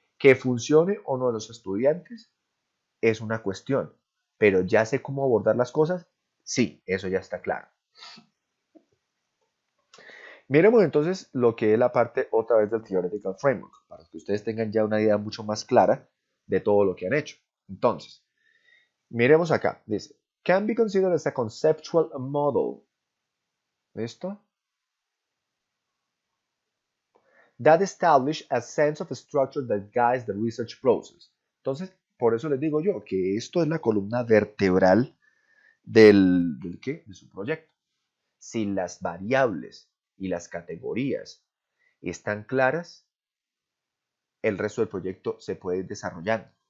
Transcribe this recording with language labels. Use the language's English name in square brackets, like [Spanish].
[Spanish] Que funcione o no a los estudiantes es una cuestión, pero ya sé cómo abordar las cosas, sí, eso ya está claro. Miremos entonces lo que es la parte otra vez del Theoretical Framework, para que ustedes tengan ya una idea mucho más clara de todo lo que han hecho. Entonces, miremos acá, dice, [English] can be considered as a conceptual model. [Spanish] ¿Listo? [English] That establish a sense of structure that guides the research process. [Spanish] Entonces, por eso les digo yo que esto es la columna vertebral ¿del qué? De su proyecto. Si las variables y las categorías están claras, el resto del proyecto se puede ir desarrollando.